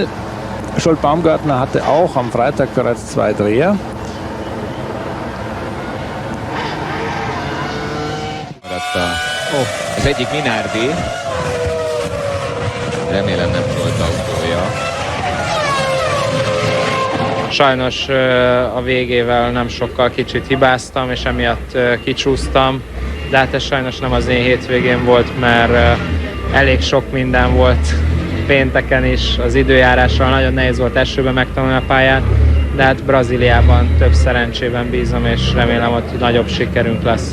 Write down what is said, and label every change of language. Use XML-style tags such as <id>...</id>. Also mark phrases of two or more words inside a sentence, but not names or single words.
<de>Zsolt Baumgartner hatte auch am Freitag bereits 2 Dreher.</de> <hu>Az egyik Minardi, remélem nem Zsolt autója. Sajnos a végével nem sokkal kicsit hibáztam, és emiatt kicsúsztam, de hát ez sajnos nem az én hétvégén volt, mert elég sok minden volt pénteken is, az időjárással nagyon nehéz volt esőben megtanulni a pályát, de hát Brazíliában több szerencsében bízom, és remélem, hogy nagyobb sikerünk lesz.</hu>